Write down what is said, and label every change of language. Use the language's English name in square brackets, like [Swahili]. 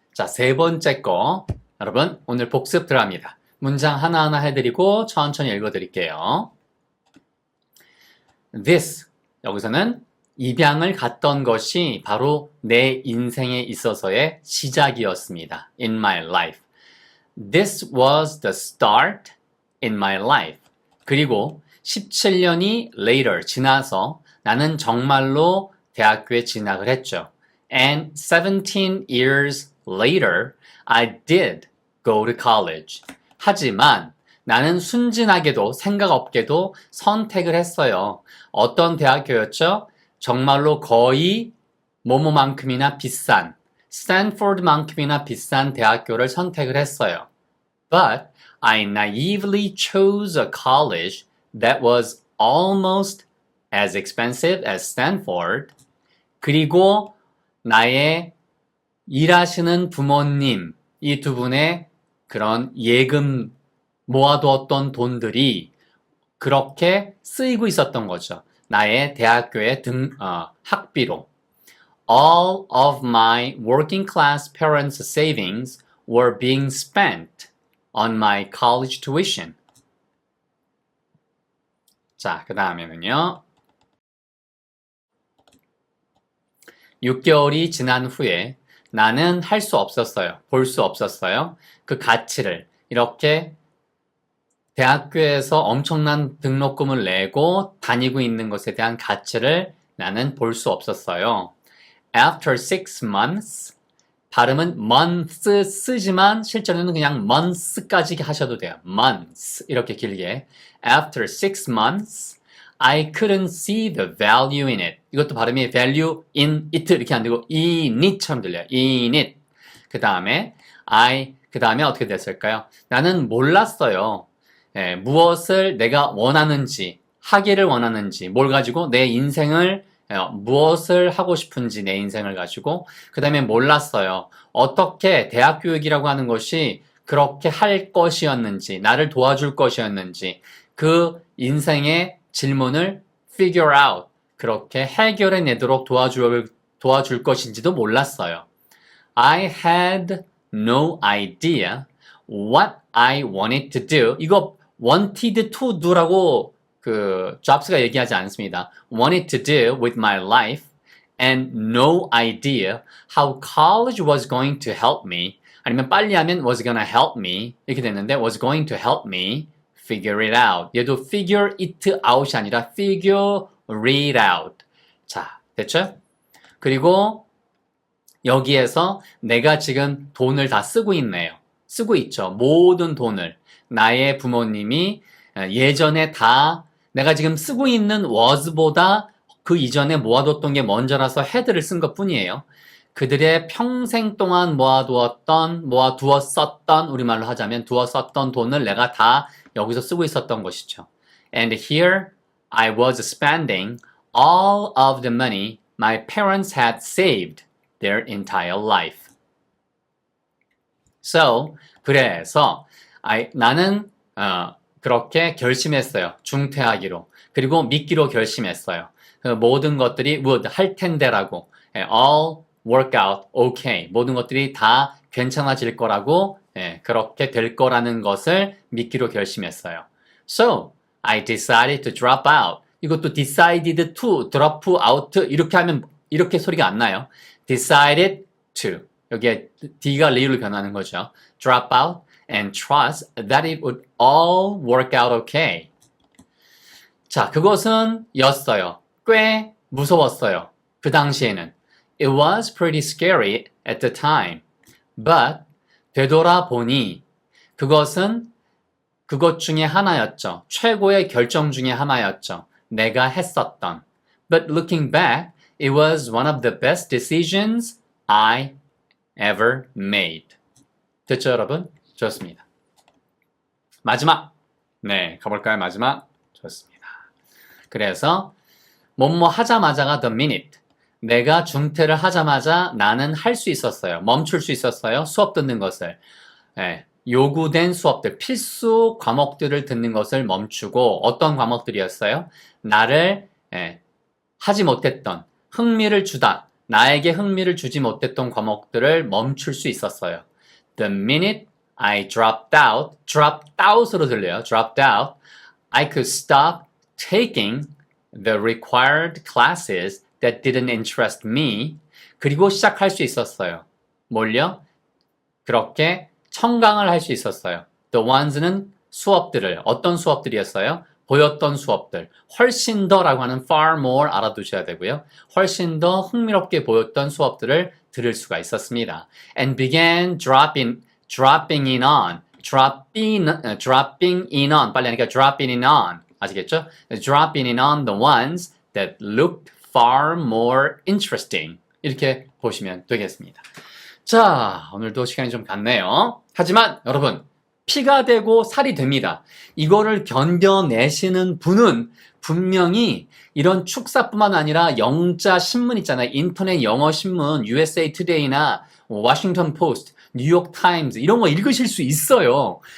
[Korean] 자, 세 번째 거. 여러분, 오늘 복습 들어갑니다. 문장 하나하나 해드리고 천천히 읽어드릴게요. [English] This. [Korean] 여기서는 입양을 갔던 것이 바로 내 인생에 있어서의 시작이었습니다. [English] In my life. This was the start in my life. [Korean] 그리고 17년이 [English] later, [Korean] 지나서 나는 정말로 대학교에 진학을 했죠. [English] And 17 years later, I did go to college. [Korean] 하지만 나는 순진하게도 생각 없게도 선택을 했어요. 어떤 대학교였죠? 정말로 거의 뭐뭐만큼이나 비싼, 스탠포드만큼이나 비싼 대학교를 선택을 했어요. [English] But I naively chose a college that was almost as expensive as Stanford. [Korean] 그리고 나의 일하시는 부모님, 이 두 분의 그런 예금 모아두었던 돈들이 그렇게 쓰이고 있었던 거죠. 나의 대학교의 학비로. [English] All of my working class parents' savings were being spent on my college tuition. [Korean] 자, 그 다음에는요. 6개월이 지난 후에 나는 할 수 없었어요. 볼 수 없었어요. 그 가치를 이렇게 대학교에서 엄청난 등록금을 내고 다니고 있는 것에 대한 가치를 나는 볼 수 없었어요. [English] After 6 months, [Korean] 발음은 months 쓰지만 실제로는 그냥 months까지 하셔도 돼요. months 이렇게 길게. [English] After 6 months, I couldn't see the value in it. [Korean] 이것도 발음이 value in it 이렇게 안 되고 in it처럼 들려요. [English] in it. [Korean] 그 다음에 어떻게 됐을까요? 나는 몰랐어요. 무엇을 내가 원하는지, 하기를 원하는지, 뭘 가지고 내 인생을 무엇을 하고 싶은지 내 인생을 가지고 그 다음에 몰랐어요. 어떻게 대학 교육이라고 하는 것이 그렇게 할 것이었는지, 나를 도와줄 것이었는지 그 인생의 질문을 [English] figure out, [Korean] 그렇게 해결해내도록 도와줄 것인지도 몰랐어요. [English] I had no idea what I wanted to do. [Korean] 이거 [English] wanted to do [Korean] 라고 잡스가 얘기하지 않습니다. [English] wanted to do with my life and no idea how college was going to help me. [Korean] 아니면 빨리 하면 [English] was gonna help me [Korean] 이렇게 됐는데 [English] was going to help me figure it out. 얘도 figure it out이 아니라 figure it out. [Korean] 자, 됐죠? 그리고 여기에서 내가 지금 돈을 다 쓰고 있네요. 쓰고 있죠. 모든 돈을. 나의 부모님이 예전에 다 내가 지금 쓰고 있는 was보다 그 이전에 모아뒀던 게 먼저라서 had를 쓴 것 뿐이에요. 그들의 평생 동안 모아두었던, 우리말로 하자면 두었었던 돈을 내가 다 여기서 쓰고 있었던 것이죠. [English] And here I was spending all of the money my parents had saved their entire life. [Korean] So, 그래서 나는 그렇게 결심했어요. 중퇴하기로. 그리고 믿기로 결심했어요. 그 모든 것들이 would 할 텐데라고. [English] all work out okay. [Korean] 모든 것들이 다 괜찮아질 거라고 그렇게 될 거라는 것을 믿기로 결심했어요. [English] So, I decided to drop out. [Korean] 이것도 [English] decided to, drop out [Korean] 이렇게 하면 이렇게 소리가 안 나요. [English] decided to. [Korean] 여기에 D가 리로 변하는 거죠. [English] drop out and trust that it would all work out okay. [Korean] 자, 그것은 였어요. 꽤 무서웠어요. 그 당시에는. [English] It was pretty scary at the time. [Korean] But 되돌아보니 그것은 그것 중에 하나였죠. 최고의 결정 중에 하나였죠. 내가 했었던. [English] But looking back, it was one of the best decisions I ever made. [Korean] 됐죠, 여러분? 좋습니다. 마지막. 네, 가볼까요? 마지막. 좋습니다. 그래서 뭐뭐 하자마자가 [English] the minute. [Korean] 내가 중퇴를 하자마자 나는 할 수 있었어요. 멈출 수 있었어요. 수업 듣는 것을. 네, 요구된 수업들, 필수 과목들을 듣는 것을 멈추고 어떤 과목들이었어요? 나를 하지 못했던, 흥미를 주다, 나에게 흥미를 주지 못했던 과목들을 멈출 수 있었어요. [English] The minute I dropped out [Korean] 으로 들려요. [English] dropped out, I could stop taking the required classes that didn't interest me. [Korean] 그리고 시작할 수 있었어요. 뭘요? 그렇게 청강을 할 수 있었어요. [English] The ones [Korean] 는 수업들을, 어떤 수업들이었어요? 보였던 수업들. 훨씬 더라고 하는 [English] far more [Korean] 알아두셔야 되고요. 훨씬 더 흥미롭게 보였던 수업들을 들을 수가 있었습니다. [English] And began dropping in on. dropping in on. [Korean] 빨리 하니까 [English] dropping in on. [Korean] 아시겠죠? [English] dropping in on the ones that looked far more interesting. [Korean] 이렇게 보시면 되겠습니다. 자, 오늘도 시간이 좀 갔네요. 하지만 여러분, 피가 되고 살이 됩니다. 이거를 견뎌내시는 분은 분명히 이런 축사뿐만 아니라 영자 신문 있잖아요. 인터넷 영어 신문, USA Today나 워싱턴 포스트, 뉴욕 타임즈 이런 거 읽으실 수 있어요.